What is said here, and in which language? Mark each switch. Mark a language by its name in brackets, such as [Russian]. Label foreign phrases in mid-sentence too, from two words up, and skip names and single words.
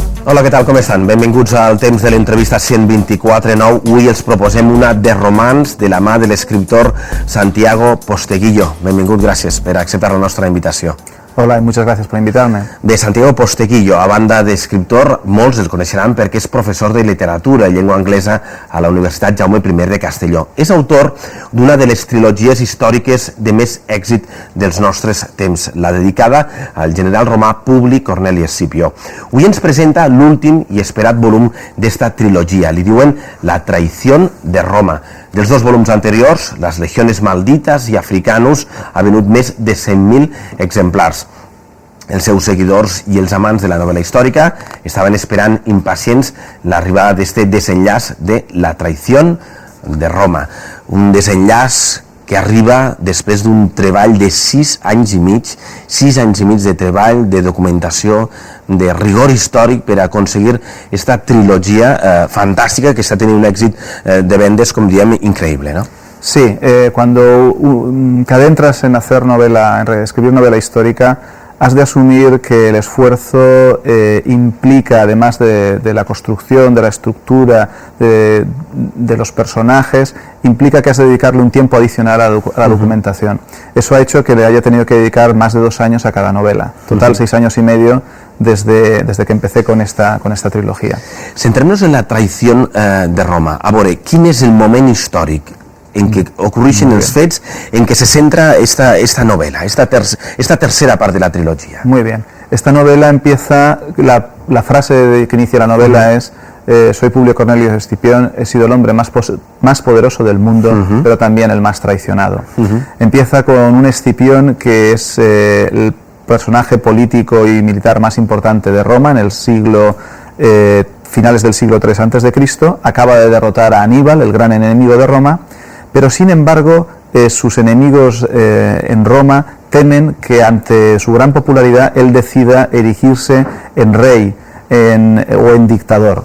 [Catalan] Hola, què tal, com estan? Benvinguts al temps de l'entrevista 124.9. Avui els proposem una de romans de la mà de l'escriptor Santiago Posteguillo. Benvingut, gràcies per acceptar la nostra invitació. [Spanish] Hola y muchas gracias por invitarme. [Catalan] De Santiago Posteguillo, a banda d'escriptor, molts el coneixeran perquè és professor de literatura i llengua anglesa a la Universitat Jaume I de Castelló. És autor d'una de les trilogies històriques de més èxit dels nostres temps, la dedicada al general romà Publi Corneli Escipió. Avui ens presenta l'últim i esperat volum d'esta trilogia. Li diuen La traición de Roma. Dels dos volums anteriors, Las legiones malditas i Africanus, ha venut més de 100.000 exemplars. Els seus seguidors i els amants de la novel·la històrica estaven esperant impacients l'arribada d'este desenllaç de La traición de Roma. Un desenllaç que arriba després d'un treball de 6 anys i mig de treball, de documentació, de rigor històric per aconseguir aquesta trilogia fantàstica que està tenint un èxit de vendes, com diem, increïble, ¿no? [Spanish] Sí, cuando te adentras en hacer novela, en escribir novela histórica, has de asumir que el esfuerzo implica, además de la construcción, de la estructura, de los personajes, implica que has de dedicarle un tiempo adicional a la documentación. Eso ha hecho que le haya tenido que dedicar más de 2 años a cada novela. Total, 6 años y medio desde que empecé con esta trilogía. [Catalan] Centrem-nos en La traición de Roma. A veure, quin és el moment històric en què ocorreixen els fets en què se centra esta novela, esta tercera part de la trilogia? [Spanish] Muy bien. Esta novela empieza, la frase que inicia la novela es soy Publio Cornelio Escipión, he sido el hombre más poderoso del mundo, pero también el más traicionado. Empieza con un Escipión que es el personaje político y militar más importante de Roma en el finales del siglo III a.C., acaba de derrotar a Aníbal, el gran enemigo de Roma, pero sin embargo sus enemigos en Roma temen que ante su gran popularidad él decida erigirse en rey o en dictador.